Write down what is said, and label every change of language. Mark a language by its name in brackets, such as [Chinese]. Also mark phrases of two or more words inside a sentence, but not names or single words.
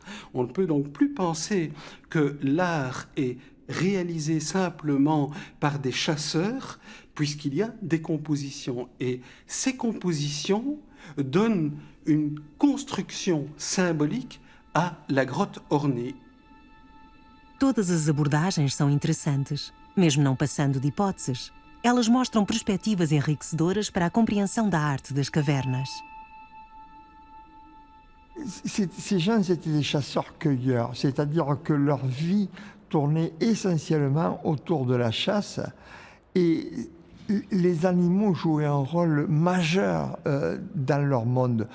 [French] On ne peut donc plus penser que l'art est réalisé simplement par des chasseurs, puisqu'il y a des compositions. Et ces compositions donnent une construction symbolique à la grotte ornée. [Portuguese] Todas as abordagens são interessantes, mesmo não passando de hipóteses. Elas mostram perspectivas enriquecedoras para a compreensão da arte das cavernas. [French] Ces gens étaient des chasseurs-cueilleurs, c'est-à-dire que leur vie tournait essentiellement autour de la chasse, et les animaux jouaient un rôle majeur dans leur monde.